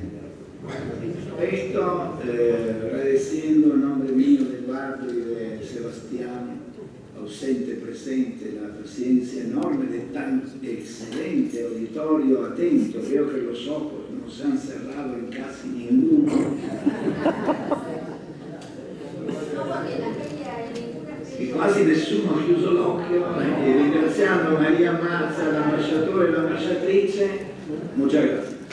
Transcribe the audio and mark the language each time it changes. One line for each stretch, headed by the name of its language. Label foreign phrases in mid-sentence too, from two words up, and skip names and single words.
Spanish: Esto, agradeciendo en nombre mío, de Eduardo y de Sebastián, ausente, presente, la paciencia enorme de tan excelente auditorio atento. Veo que los ojos no se han cerrado en casi ninguno.
Italian: E quasi nessuno ha chiuso l'occhio, e ringraziando Maria Mazza, l'ambasciatore e l'ambasciatrice,
Spanish: muchas gracias.